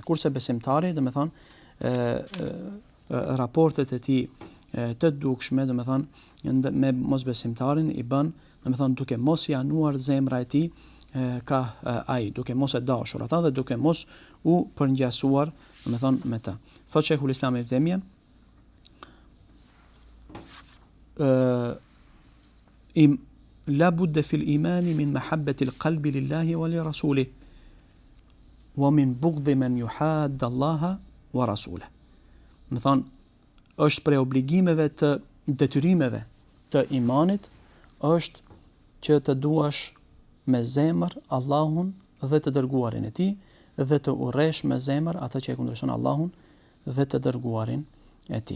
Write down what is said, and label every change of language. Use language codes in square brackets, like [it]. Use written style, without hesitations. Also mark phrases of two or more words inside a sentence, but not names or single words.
[sq] Kurse besimtari, domethënë, raportet e tij të dukshme, domethënë, me mosbesimtarin i bën, domethënë, duke mos i anuar zemra e tij ka ai, duke mos e dashur ata dhe duke mos u përngjasuar, domethënë, me të. Thotë Sheikhul Islam Ibn Taymija, [ar] لا بد في الإيمان من محبة القلب لله ولرسوله ومن بغض من يحاد الله ورسوله. [sq] Më thonë, është prej obligimeve të detyrimeve të imanit, është që të duash me zemër Allahun dhe të dërguarin e tij dhe të urresh me zemër ata që e kundërshton Allahun dhe të dërguarin e tij.